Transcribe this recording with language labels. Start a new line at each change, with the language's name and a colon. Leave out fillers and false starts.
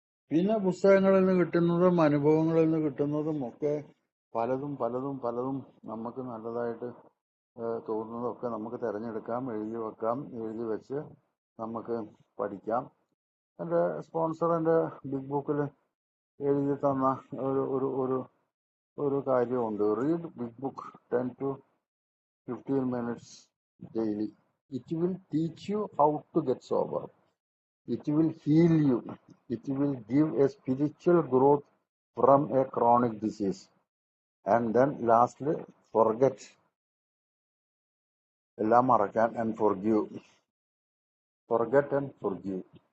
Malayalam: പിന്നെ പുസ്തകങ്ങളിൽ നിന്ന് കിട്ടുന്നതും അനുഭവങ്ങളിൽ നിന്ന് കിട്ടുന്നതും ഒക്കെ പലതും പലതും പലതും നമുക്ക് നല്ലതായിട്ട് തോന്നുന്നതൊക്കെ നമുക്ക് തിരഞ്ഞെടുക്കാം, എഴുതി വെക്കാം, എഴുതി വെച്ച് നമുക്ക് പഠിക്കാം. എൻ്റെ സ്പോൺസർ എൻ്റെ ബിഗ് ബുക്കിൽ എഴുതി തന്ന ഒരു ഒരു ഒരു ഒരു കാര്യമുണ്ട്.
English: Read big book 10 to 15 minutes daily. It will teach you how to get sober. It will heal you. It will give a spiritual growth from a chronic disease. And then lastly, forget.
Malayalam: എല്ലാം മറക്കാൻ
English: and forgive. Forget and forgive.